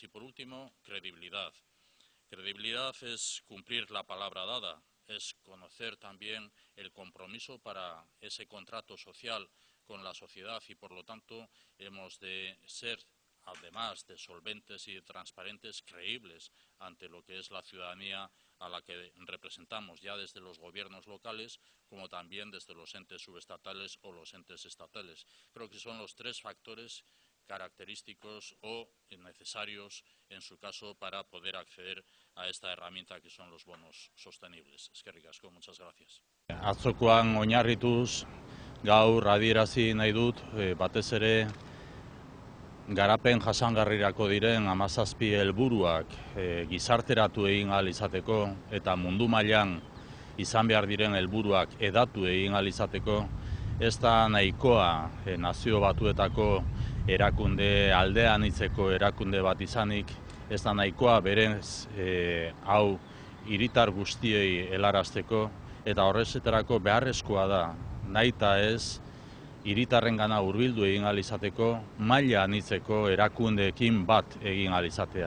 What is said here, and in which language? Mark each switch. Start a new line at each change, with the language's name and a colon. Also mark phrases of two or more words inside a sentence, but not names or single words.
Spanish: Y por último, credibilidad. Credibilidad es cumplir la palabra dada, es conocer también el compromiso para ese contrato social con la sociedad y, por lo tanto, hemos de ser, además de solventes y transparentes, creíbles ante lo que es la ciudadanía a la que representamos, ya desde los gobiernos locales como también desde los entes subestatales o los entes estatales. Creo que son los tres factores característicos o necesarios, en su caso, para poder acceder a esta herramienta que son los bonos sostenibles.
Basque: Eskerrik asko,
Spanish: muchas gracias.
Basque: Atzokoan oinarrituz, gaur adierazi nahi dut, batez ere garapen jasangarrirako diren 17 helburuak gizarteratu egin ahal izateko eta mundu mailan izan behar diren helburuak hedatu egin ahal izateko, ez da nahikoa nazio batuetako erakunde aldean hitzeko erakunde bat izanik, ez da nahikoa berez hau hiritar guztiei helarazteko, eta horrezetarako beharrezkoa da, nahita ez, hiritarrengana hurbildu egin ahal izateko, maila anitzeko erakundeekin bat egin ahal izatea.